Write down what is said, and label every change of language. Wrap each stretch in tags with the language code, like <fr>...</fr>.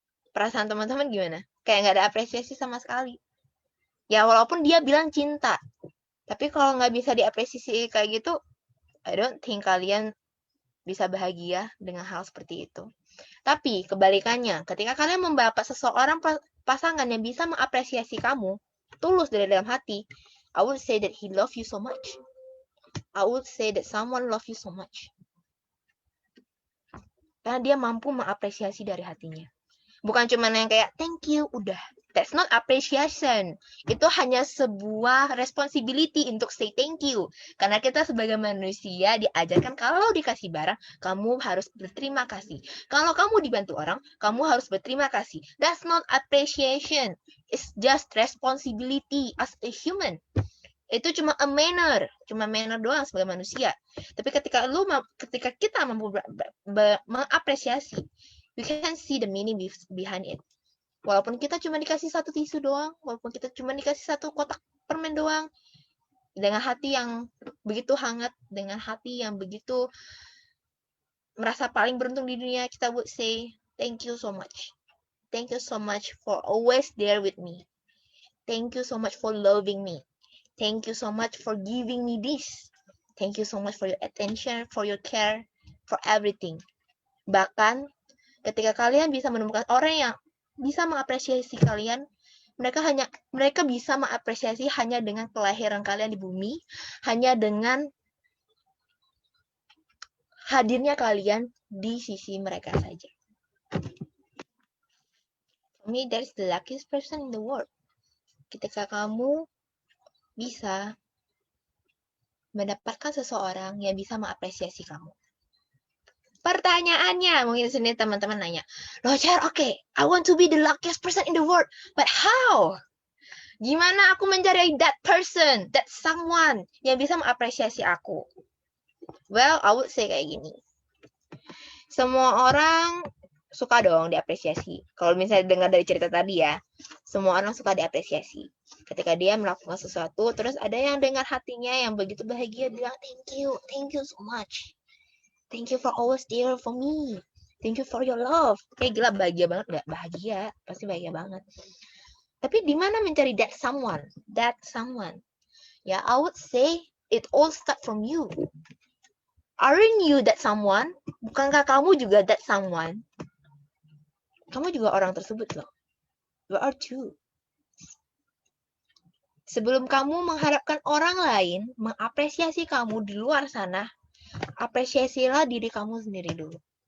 <id>Perasaan teman-teman gimana? Kayak nggak ada apresiasi sama sekali. Ya walaupun dia bilang cinta, tapi kalau nggak bisa diapresiasi kayak gitu,</id> <en>I don't think</en> <id>kalian bisa bahagia dengan hal seperti itu. Tapi kebalikannya, ketika kalian membawa seseorang pasangan yang bisa mengapresiasi kamu tulus dari dalam hati,</id> <en>I would say that he love you so much. I would say that someone love you so much.</en> <id>Karena dia mampu mengapresiasi dari hatinya. Bukan cuma yang kayak</id> <en>thank you,</en> <id>udah.</id> <en>That's not appreciation.</en> <id>Itu hanya sebuah responsibility untuk</id> <en>say thank you.</en> <id>Karena kita sebagai manusia diajarkan kalau dikasih barang, kamu harus berterima kasih. Kalau kamu dibantu orang, kamu harus berterima kasih.</id> <en>That's not appreciation. It's just responsibility as a human.</en> <id>Itu cuma</id> <en>a manner</en> <id>doang sebagai manusia. Tapi ketika kita mampu mengapresiasi,</id> <en>we can see the meaning behind it.</en> <id>Walaupun kita cuma dikasih satu tisu doang, walaupun kita cuma dikasih satu kotak permen doang, dengan hati yang begitu hangat, dengan hati yang begitu merasa paling beruntung di dunia, kita</id> <en>would say, thank you so much. Thank you so much for always there with me. Thank you so much for loving me. Thank you so much for giving me this. Thank you so much for your attention, for your care, for everything.</en> <id>Bahkan ketika kalian bisa menemukan orang yang bisa mengapresiasi kalian, mereka bisa mengapresiasi hanya dengan kelahiran kalian di bumi, hanya dengan hadirnya kalian di sisi mereka saja.</id> <en>For me, that's the luckiest person in the world.</en> <id>Ketika kamu bisa mendapatkan seseorang yang bisa mengapresiasi kamu. Pertanyaannya, mungkin sini teman-teman nanya, loh</id> <en>Char, okay, I want to be the luckiest person in the world, but how?</en> <id>Gimana aku mencari</id> <en>that person, that someone</en> <id>yang bisa mengapresiasi aku?</id> <en>Well, I would say</en> <id>kayak gini. Semua orang suka dong diapresiasi. Kalau misalnya dengar dari cerita tadi ya, semua orang suka diapresiasi. Ketika dia melakukan sesuatu, terus ada yang dengar hatinya yang begitu bahagia bilang</id> <en>thank you so much. Thank you for always there for me. Thank you for your love.</en> <id>Kayak gila bahagia banget nggak? Bahagia, pasti bahagia banget. Tapi di mana mencari</id> <en>that someone? That someone. Ya, I would say it all start from you. Aren't you that someone?</en> <id>Bukankah kamu juga</id> <en>that someone?</en> <id>Kamu juga orang tersebut loh.</id> <en>You are too.</en> <id>Sebelum kamu mengharapkan orang lain mengapresiasi kamu di luar sana, apresiasilah diri kamu sendiri dulu.</id>